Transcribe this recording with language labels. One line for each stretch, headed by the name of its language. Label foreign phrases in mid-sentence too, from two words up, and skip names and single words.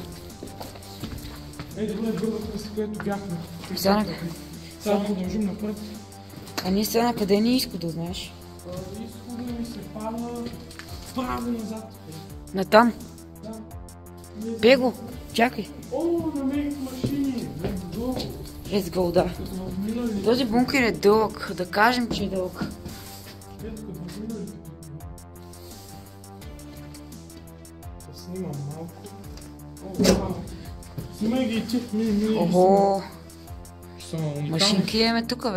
Bulgarian: Добре, върнахме се, където бяхме. Сега продължим напред. А ние сега на къде ни е изхода, знаеш? Изхода ми се пада право назад. Натам. Да. Бего, чакай. О, намерих машини.
English: Let's go. Let's go,
Bulgarian: да. Този бункер е дълъг, да кажем, че е дълъг. Да снимам малко. Снимай ги и ти. Охо. Машинки имаме тук, бе.